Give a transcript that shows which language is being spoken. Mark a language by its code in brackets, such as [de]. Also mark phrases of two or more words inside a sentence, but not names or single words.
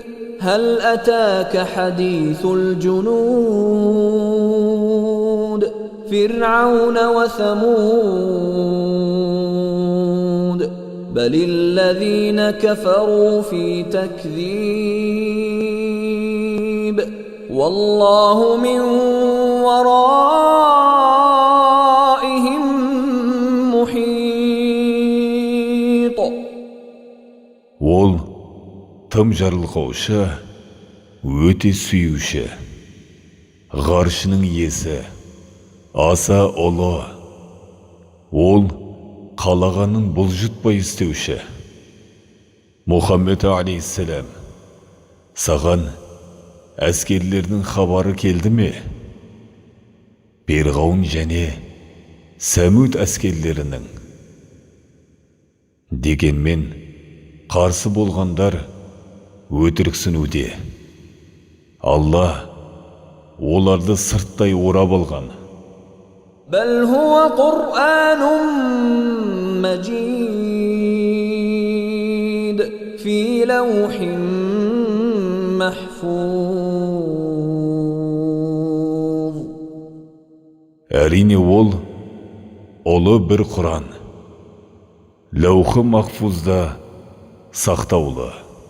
[ar] هَلْ أَتَاكَ حَدِيثُ الْجُنُودِ فِرْعَوْنَ وَثَمُودَ بَلِ الَّذِينَ كَفَرُوا فِي تَكْذِيبٍ وَاللَّهُ مِنْ وَرَائِهِمْ مُحِيطٌ. [kk] Ол тым жарылқаушы, өте сүйуші. Ғаршының иесі аса ұлы. Ол қалағанын бұлжытпай істеуші. Мұхаммед алейхиссалам, саған әскерлердің хабары келді ме? Перғауын және Сәмуд әскерлерінің. Дегенмен қарсы болғандар өтіріксінуде. Алла оларды сырттай орап алған. [ar] بل هو قرآن مجيد في لوح محفوظ. [kk] Әрине ол ұлы бір Құран, лаухы махфузда сақтаулы.